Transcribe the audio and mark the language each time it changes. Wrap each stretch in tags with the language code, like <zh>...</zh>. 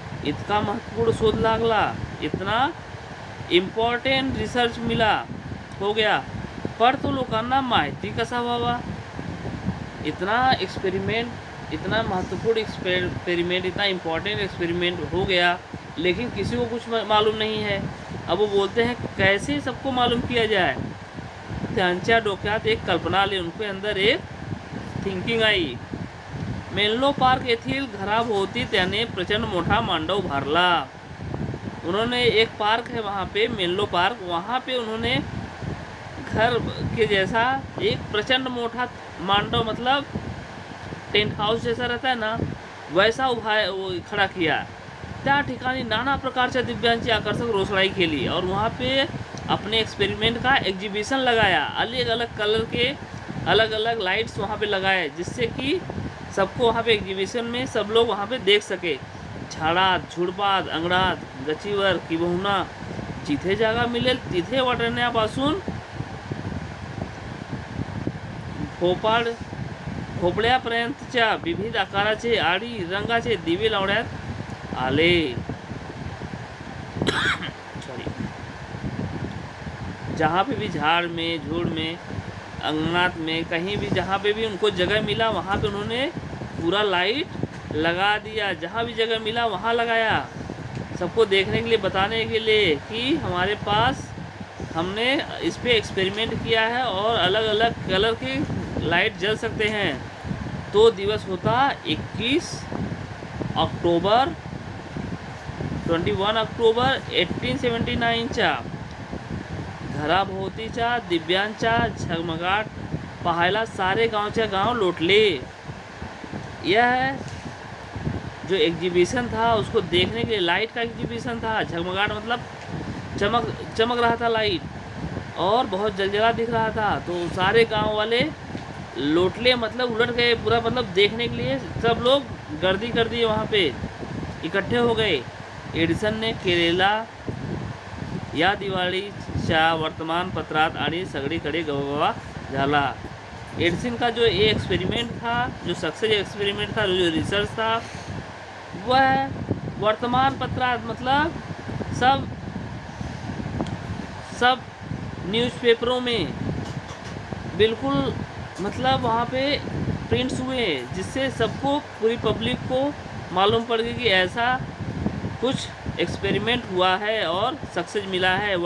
<mr>इतका महत्वपूर्ण शोध लागला,</mr> <hi>इतना इम्पॉर्टंट रिसर्च हो गया,</hi> <mr>पर तो लोकांना माहिती कसा व्हावा।</mr> <hi>इतना एक्सपेरिमेंट, इतना महत्वपूर्ण एक्सपेरिमेंट, इतना इम्पॉर्टेंट एक्सपेरिमेंट हो गया, लेकिन किसी को कुछ मालूम नहीं है। अब वो बोलते हैं कैसे सबको मालूम किया जाए।</hi> <mr>त्यांच्या डोक्यात एक कल्पना आली,</mr> <hi>उनके अंदर एक थिंकिंग आई।</hi> <mr>मेन्लो पार्क येथील घराभोवती त्याने प्रचंड मोठा मांडव उभारला।</mr> <hi>उन्होंने एक पार्क है वहाँ पे, मेन्लो पार्क, वहाँ पे उन्होंने घर के जैसा एक प्रचंड मोटा मांडव, मतलब टेंट हाउस जैसा रहता है ना, वैसा खड़ा किया।</hi> <mr>त्या ठिकाणी नाना प्रकारच्या दिव्यांची आकर्षक रोषणाई केली</mr> <hi>और वहाँ पे अपने एक्सपेरिमेंट का एग्जीबिशन लगाया। अलग अलग कलर के अलग अलग लाइट्स वहाँ पे लगाए, जिससे कि सबको वहाँ पे एग्जीबिशन में सब लोग वहाँ पे देख सके।</hi> <mr>झाडात झुडपात अंगणात गच्चीवर किंबहुना जिथे जागा मिळेल तिथे वाटण्यापासून भोपळ्यापर्यंतच्या विविध आकाराचे आणि रंगाचे दिवे लावण्यात आले।</mr> <hi>सॉरी, जहाँ पे भी झाड़ में झूड़ में अंगनात में कहीं भी जहाँ पे भी उनको जगह मिला वहाँ पे उन्होंने पूरा लाइट लगा दिया। जहाँ भी जगह मिला वहाँ लगाया, सबको देखने के लिए, बताने के लिए कि हमारे पास हमने इस पे एक्सपेरिमेंट किया है और अलग अलग कलर के लाइट जल सकते हैं।</hi> <mr>तो दिवस होता 21 ऑक्टोबर 21 ऑक्टोबर 1879च्या घराभोवतीच्या दिव्यांच्या झगमगाट पाहायला सारे गांवच्या गांव लौटले।</mr> <hi>यह जो एग्जीबिशन था उसको देखने के लिए लाइट का एग्जीबिशन था। झगमगाट मतलब चमक रहा था लाइट, और बहुत जलजला दिख रहा था। तो सारे गांव वाले</hi> <mr>लौटले</mr> <hi>मतलब उलट गए पूरा, मतलब देखने के लिए सब लोग गर्दी कर दिए, वहाँ पे इकट्ठे हो गए।</hi> <mr>एडिसन ने केलेला या दिवाळीच्या वर्तमानपत्रात आणि सगळीकडे गवगवा झाला।</mr> <hi>एडिसन का जो ये एक्सपेरिमेंट था, जो सक्सेस एक्सपेरिमेंट था, जो रिसर्च था, वह वर्तमान पत्रात मतलब सब न्यूज़पेपरों में बिल्कुल मतलब वहाँ पे प्रिंट्स हुए, जिससे सबको, पूरी पब्लिक को मालूम पड़ गई कि ऐसा कुछ एक्सपेरिमेंट हुआ है और सक्सेस मिला है।</hi>